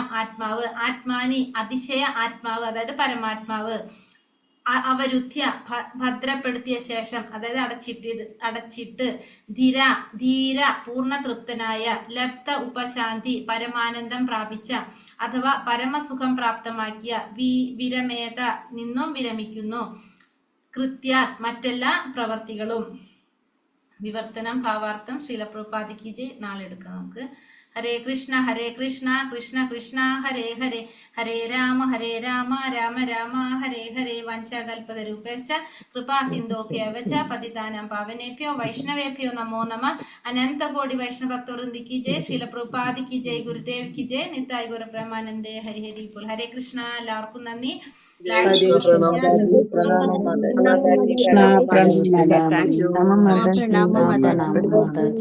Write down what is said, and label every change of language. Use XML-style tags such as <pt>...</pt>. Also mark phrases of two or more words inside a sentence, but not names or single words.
<ml>ആത്മാവ്, ആത്മാനി അതിശയ ആത്മാവ് അതായത് പരമാത്മാവ്, അവരുദ്ധ്യ ഭദ്രപ്പെടുത്തിയ ശേഷം അതായത് അടച്ചിട്ട്, ധീര പൂർണ്ണ തൃപ്തനായ, ലബ്ധ ഉപശാന്തി പരമാനന്ദം പ്രാപിച്ച അഥവാ പരമസുഖം പ്രാപ്തമാക്കിയ, വിരമേത നിന്നും വിരമിക്കുന്നു, കൃത്യാത് മറ്റെല്ലാ പ്രവർത്തികളും. വിവർത്തനം ഭാവാർത്ഥം ശ്രീല പ്രഭുപാദി</ml> <hi>की जय.</hi> <ml>നാളെ എടുക്കാം നമുക്ക്.</ml> <sa>ഹരേ കൃഷ്ണ കൃഷ്ണ കൃഷ്ണ ഹരേ ഹരേ, ഹരേ രാമ രാമ രാമ ഹരേ ഹരേ. വാഞ്ചാകൽപതരൂപേശ്ച കൃപാ സിന്ധോഭ്യവ ച പതിതാനാം പാവനേഭ്യോ വൈഷ്ണവേഭ്യോ നമോ നമഃ.</sa> <hi>अनंतकोटि वैष्णवभक्तवृंद की जय। श्रील प्रभुपाद की जय। गुरुदेव की जय.</hi> <ml>നിത്തായ് ഗുരുബ്രഹ്മാനന്ദേ ഹരി ഹരി ബോൽ. ഹരേ കൃഷ്ണ. എല്ലാവർക്കും നന്ദി. പ്രണാമം.</ml>